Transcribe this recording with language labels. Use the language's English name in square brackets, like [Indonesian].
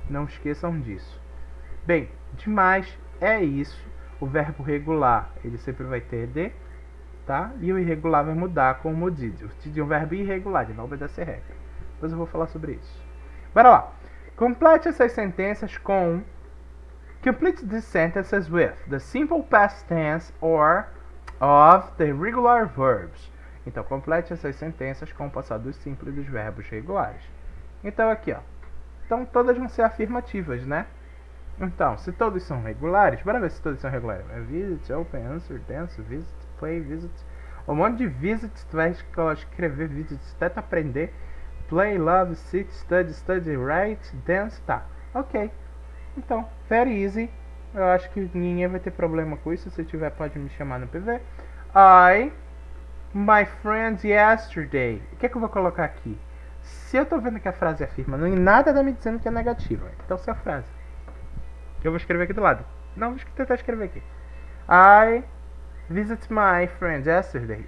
[Portuguese] Não esqueçam disso. Bem, demais é isso. O verbo regular, ele sempre vai ter de, tá? E o irregular vai mudar como o did. O did é um verbo irregular, ele não obedece a regra. Depois eu vou falar sobre isso. Bora lá. Complete essas sentenças com... [English] Complete these sentences with the simple past tense or of the regular verbs. [Portuguese] Então, complete essas sentenças com o passado simples dos verbos regulares. Então, aqui, ó. Então, todas vão ser afirmativas, né? Então, se todos são regulares, bora ver se todos são regulares. [English] Visit, open, answer, dance, visit, play, visit. [Portuguese] Um monte de visits, tu vai escrever visits até tu aprender. [English] Play, love, sit, study, study, write, dance, tá. Ok. [Portuguese] Então, [English] very easy. [Portuguese] Eu acho que ninguém vai ter problema com isso. Se tiver, pode me chamar no PV. [English] My friends yesterday. [Portuguese] O que é que eu vou colocar aqui? Se eu tô vendo que a frase afirma, não tem nada tá me dizendo que é negativa. Então, se a frase que eu vou escrever aqui do lado. Não, vou tentar escrever aqui. [English] I visit my friends yesterday.